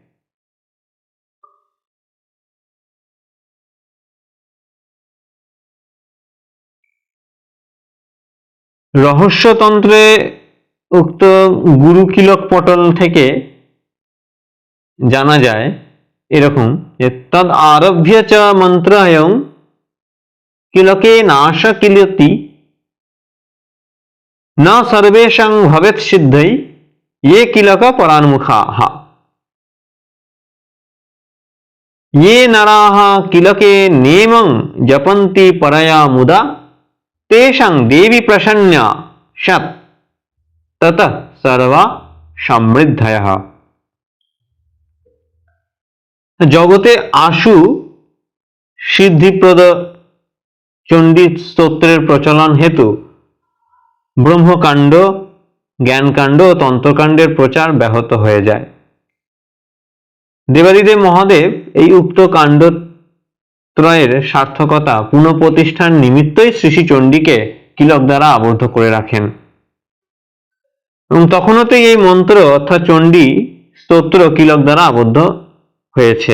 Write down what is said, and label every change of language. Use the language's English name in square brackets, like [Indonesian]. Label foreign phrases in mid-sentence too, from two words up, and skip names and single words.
[Bangla] রহস্যতন্ত্রে উক্ত গুরু কিলক পটল থেকে জানা যায় এরকম যে [Sanskrit] তদ আরভ্য চ মন্ত্রায়ং কিলকে নাশ কিলতি न सर्वेषां भवेत् सिद्धै ये किलक परान्मुखाः ये नराः किलके नेमं जपन्ति परया मुदा तेषां देवी प्रसन्ना सत् ततः सर्वा समृद्धयः। [Bangla] জগতে আশু সিদ্ধিপ্রদ চণ্ডী স্তোত্রের প্রচলন হেতু ব্রহ্মকাণ্ড, জ্ঞানকাণ্ড ও তন্ত্রকাণ্ডের প্রচার ব্যাহত হয়ে যায়। দেবাদিদেব মহাদেব এই উক্ত কাণ্ডত্রয়ের সার্থকতা পুনঃপ্রতিষ্ঠার নিমিত্তই শ্রী শ্রী চণ্ডীকে কিলক দ্বারা আবদ্ধ করে রাখেন এবং তখনতেই এই মন্ত্র অর্থাৎ চণ্ডী স্তোত্র কিলক দ্বারা আবদ্ধ হয়েছে।